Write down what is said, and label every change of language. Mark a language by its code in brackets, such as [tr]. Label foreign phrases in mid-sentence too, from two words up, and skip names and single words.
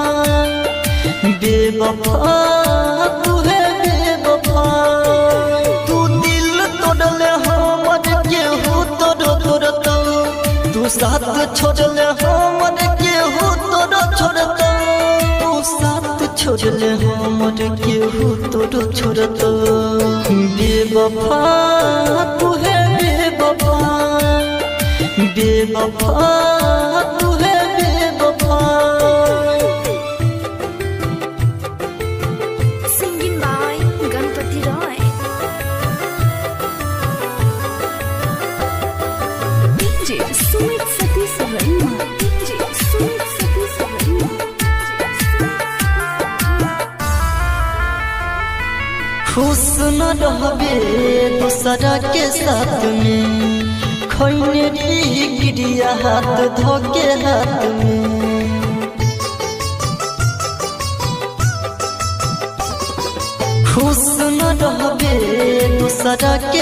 [bho] बेवफा तू है बेवफा तू दिल तोड़ले हमर केहू छोड़त तू साथ छोड़ले हमर केहू छोड़त तू साथ छोड़ले हमर केहू तोरो छोड़त बेवफा तू है बेवफा बेवफा तू है बेवफा [en] Singing by Ganpati Roy. DJ Sumit Satish Verma. DJ Sumit Satish Verma. [bho] खुश न रहबे दूसरा के साथ में खैने गिरिया हाथ धोके हाथ में खुश न रहबे दूसरा के